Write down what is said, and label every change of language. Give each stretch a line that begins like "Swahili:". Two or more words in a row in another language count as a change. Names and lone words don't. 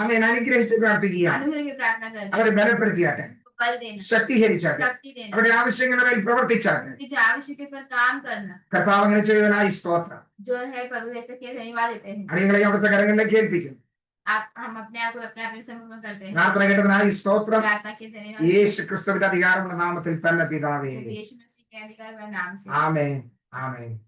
Malayalam: ആമേൻ. അനുഗ്രഹിച്ച് പ്രാർത്ഥിക്കുക.
Hindi: अनुग्रह की प्रार्थना करते हैं।
Malayalam: അവരെ ബലപ്പെടുത്തിയാട്ടെ,
Hindi: उनको बल देना,
Malayalam: ശക്തീകരിച്ചാട്ടെ,
Hindi: शक्ति देना,
Malayalam: അവരുടെ ആവശ്യങ്ങളുടെ മേൽ പ്രവർത്തിച്ചാട്ടെ.
Hindi: उनकी जो आवश्यकता पर काम करना।
Malayalam: കർത്താവ് അങ്ങനെ ചെയ്തതിനായി സ്തോത്രം.
Hindi: जो है प्रभु ऐसे के धन्यवाद देते हैं।
Malayalam: അടിയങ്ങളെ അവിടുത്തെ കരങ്ങളിലേക്ക് ഏൽപ്പിക്കുന്നു.
Hindi: हम अपने आप को अपने समूह में करते हैं।
Malayalam: പ്രാർത്ഥന കേട്ടതിനായി സ്തോത്രം.
Hindi: प्रार्थना के धन्यवाद।
Malayalam: യേശു ക്രിസ്തുവിന്റെ അധികാരമുള്ള നാമത്തിൽ തന്നെ പിതാവേ.
Hindi: यीशु मसीह के अधिकार व नाम से।
Malayalam: ആമേൻ. ആമേൻ.